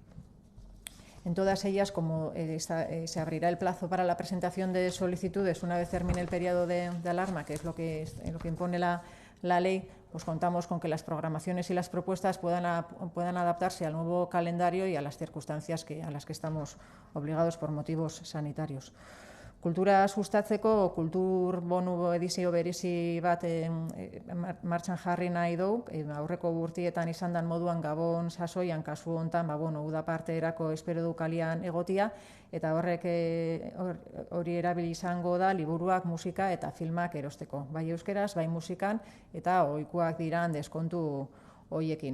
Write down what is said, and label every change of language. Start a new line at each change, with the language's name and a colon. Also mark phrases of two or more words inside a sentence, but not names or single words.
Spanish: En todas ellas, como se abrirá el plazo para la presentación de solicitudes una vez termine el periodo de alarma, que es lo que impone la la ley, pues contamos con que las programaciones y las propuestas puedan adaptarse al nuevo calendario y a las circunstancias a las que estamos obligados por motivos sanitarios.
Basque: Kultura sustatzeko kultur bonu edizio berezi bat martxan jarri nahi dugu, aurreko urtietan izan dan moduan Gabon sasoian kasu hontan, uda parterako espero du kalian egotia, eta horrek hori erabili izango da liburuak, musika eta filmak erosteko, bai euskeraz, bai musikan, eta ohikoak diran deskontu hoiekin.